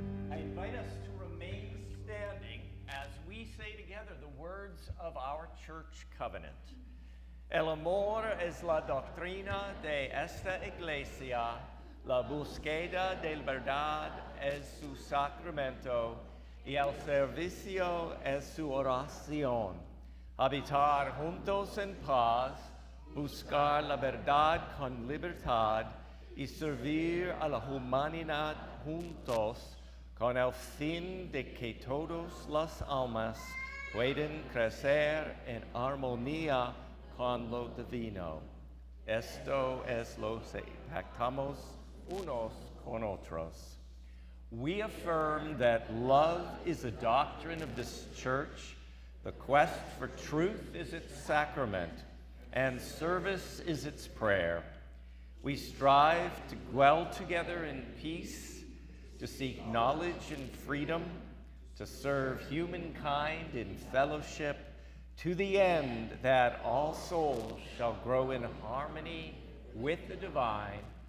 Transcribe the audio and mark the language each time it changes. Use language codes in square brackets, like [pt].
[en] I invite us to remain standing as we say together the words of our church covenant. [es] El amor es la doctrina de esta iglesia, la búsqueda de la verdad es su sacramento y el servicio es su oración. Habitar juntos en paz, buscar la verdad con libertad y servir a la humanidad juntos con el fin de que todas las almas puedan crecer en armonía con lo divino. Esto es lo que pactamos unos con otros. [en] We affirm that love is a doctrine of this church, the quest for truth is its sacrament, and service is its prayer. We strive to dwell together in peace, to seek knowledge and freedom, to serve humankind in fellowship, to the end that all souls shall grow in harmony with the divine.